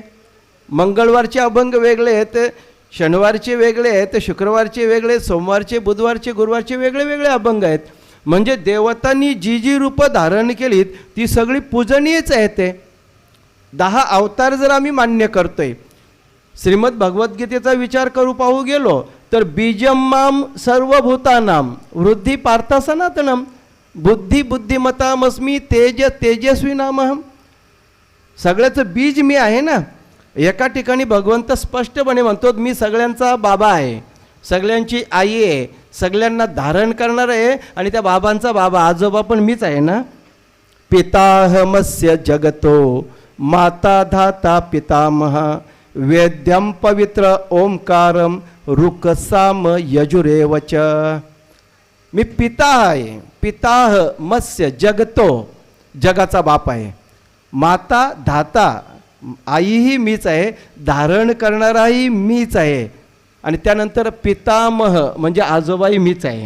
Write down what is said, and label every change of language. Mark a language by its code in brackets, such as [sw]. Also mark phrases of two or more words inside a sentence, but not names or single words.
[mr] मंगळवारचे अभंग वेगळे आहेत, शनिवारचे वेगळे आहेत, शुक्रवारचे वेगळे, सोमवारचे, बुधवारचे, गुरुवारचे वेगळे वेगळे अभंग आहेत. म्हणजे देवतांनी जी रूपं धारण केलीत ती सगळी पूजनीयच आहेत. ते 10 अवतार जर आम्ही मान्य करतोय, श्रीमद भगवद्गीतेचा विचार करू पाहू गेलो तर [sa] बीजम माम सर्वभूतानाम वृद्धी पार्था सनातनम बुद्धी बुद्धिमतामस्मी तेज तेजस्वी नामहम. [mr] सगळ्याचं बीज मी आहे ना. एका ठिकाणी भगवंत स्पष्टपणे म्हणतो मी सगळ्यांचा बाबा आहे, सगळ्यांची आई आहे, सगळ्यांना धारण करणार आहे आणि त्या बाबांचा बाबा आजोबा पण मीच आहे ना. [sa] पिताहमस्य जगतो माता धाता पितामह वेद्यम पवित्र ओंकारम रुकसाम यजुरेवच. [mr] मी पिता आहे, [sa] पिताह मत्स्य जगतो, [mr] जगाचा बाप आहे, माता धाता आईही मीच आहे, धारण करणाराही मीच आहे आणि त्यानंतर पितामह म्हणजे आजोबाही मीच आहे.